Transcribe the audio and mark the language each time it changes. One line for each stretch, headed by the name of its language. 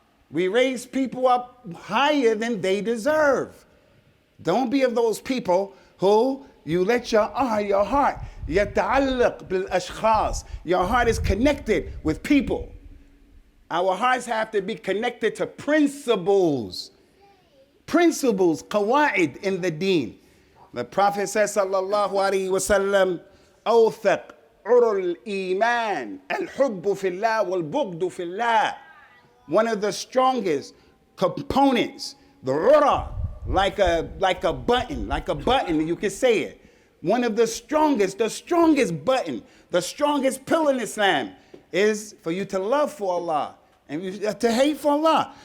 English: We raise people up higher than they deserve. Don't be of those people who you let your heart,
Arabic: يتعلق بالأشخاص.
English: Your heart is connected with people. Our hearts have to be connected to principles. Principles, qawaid in the deen. The Prophet says,
Arabic: sallallahu alaihi wasallam, أوثق عرى الإيمان الحب في الله والبغض في الله.
English: One of the strongest components, the ura, like a button, you can say it. One of the strongest button, the strongest pillar in Islam is for you to love for Allah and to hate for Allah.